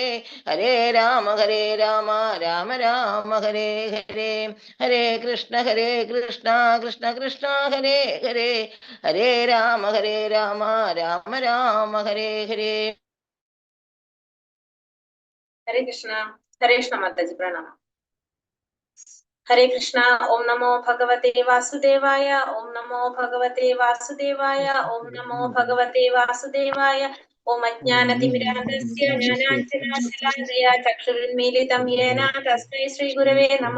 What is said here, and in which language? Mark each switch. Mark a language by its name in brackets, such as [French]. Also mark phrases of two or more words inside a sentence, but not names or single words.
[Sanskrit] ഹരേ രാമ രാമ രാമ ഹരേ ഹരേ. ഹരേ കൃഷ്ണ കൃഷ്ണ കൃഷ്ണ ഹരേ ഹരേ. ഹരേ രാമ രാമ ഹരേ ഹരേ. ഹരേ കൃഷ്ണ [Malayalam] മാതാജി പ്രണാമം. [Sanskrit] ഹരേ കൃഷ്ണ. ഓം നമോ ഭഗവതേ വാസുദേവായ. ഓം നമോ ഭഗവതേ വാസുദേവായ. ഓം നമോ ഭഗവതേ വാസുദേവായ. ഓം അജ്ഞാനതിമിരാന്ധസ്യ ജ്ഞാനാഞ്ജനാശലാകയ ചക്ഷുരുന്മീലിതം യേന തസ്മൈ ശ്രീഗുരവേ നമഃ.